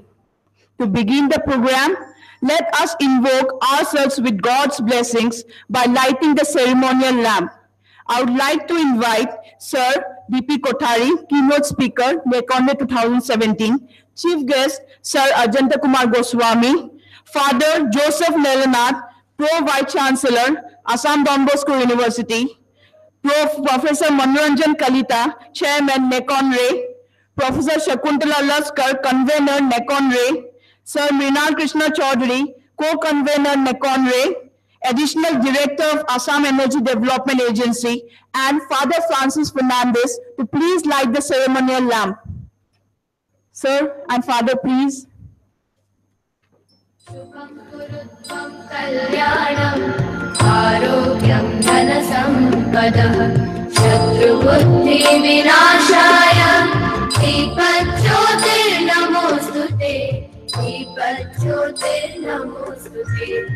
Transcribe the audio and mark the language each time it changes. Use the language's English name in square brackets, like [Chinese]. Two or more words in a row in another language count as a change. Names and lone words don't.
[English] To begin the program, let us invoke ourselves with God's blessings by lighting the ceremonial lamp. I would like to invite Sir D.P. Kothari, keynote speaker, NECONRE 2017, Chief Guest Sir Ajanta Kumar Goswami, Father Joseph Nelanath, Pro Vice Chancellor, Assam Don Bosco University, Professor Manoranjan Kalita, Chairman, NECONRE, Professor Shakuntala Laskar, Convener, NECONRE, Sir Mrinal Krishna Chaudhary, Co-Convener, NECONRE, Additional Director of Assam Energy Development Agency, and Father Francis Fernandez to please light the ceremonial lamp. Sir and Father, please. [Sanskrit] आरोग्यं धनसम्पदः शत्रुबुद्धिविनाशाय दीपज्योतिर्नमोऽस्तुते दीपज्योतिर्नमोऽस्तुते